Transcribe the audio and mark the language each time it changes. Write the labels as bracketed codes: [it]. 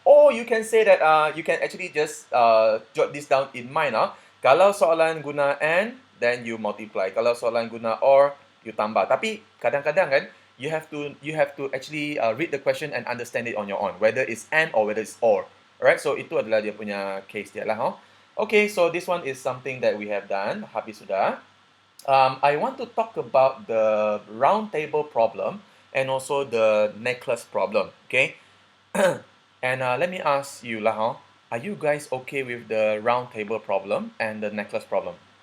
[en] Or you can say that you can actually just jot this down in mind. [ms] Kalau soalan guna and, [en] then you multiply. [ms] Kalau soalan guna or, you tambah. Tapi kadang-kadang kan, [en] you have to actually read the question and understand it on your own, whether it's and or whether it's or. [ms] Alright, so itu adalah dia punya case dia lah. [en] Okay, so this one is something that we have done. [ms] Habis sudah. [en] I want to talk about the round table problem and also the necklace problem. Okay, and let me ask you lah, are you guys okay with the round table problem and the necklace problem?